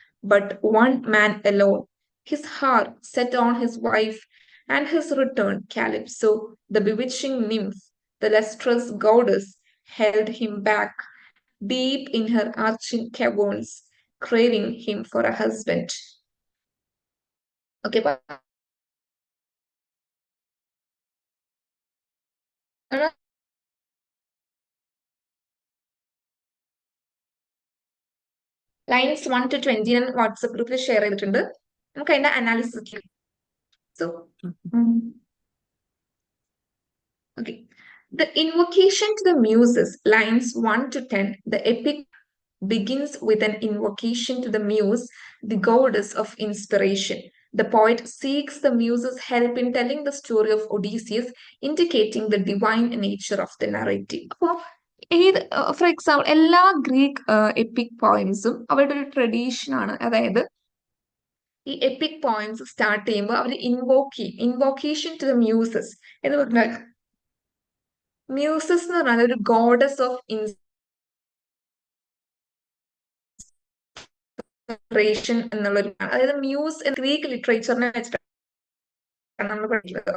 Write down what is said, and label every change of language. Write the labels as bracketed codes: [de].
[en] But one man alone, his heart set on his wife and his return, Calypso, the bewitching nymph, the lustrous goddess, held him back deep in her arching caverns, craving him for a husband. [ml] Okay, lines 1 to 20 ഞാൻ WhatsApp ഗ്രൂപ്പിൽ share ചെയ്തിട്ടുണ്ട്. നമുക്ക് അതിന്റെ analysis. So [en] Okay. The invocation to the muses, lines 1 to 10, the epic begins with an invocation to the muse, the goddess of inspiration. The poet seeks the muse's help in telling the story of Odysseus, indicating the divine nature of the narrative. [ml] അപ്പോൾ ഏത് for example എല്ലാ Greek EPIC പോയിംസും അവരുടെ ഒരു tradition ആണ്. അതായത് ഈ EPIC poems start ചെയ്യുമ്പോൾ അവർ invoke ചെയ്യും. ഇൻവോക്കേഷൻ ടു ദ മ്യൂസസ് എന്ന് പറഞ്ഞാൽ മ്യൂസസ് എന്ന് പറഞ്ഞാൽ ഒരു ഗോഡസ് ഓഫ് ഇൻസ്പിറേഷൻ എന്നുള്ളൊരു, അതായത് മ്യൂസ് ഗ്രീക്ക് ലിറ്ററേച്ചറിനെ വെച്ചിട്ട് നമ്മൾ പഠിക്കുന്നത്.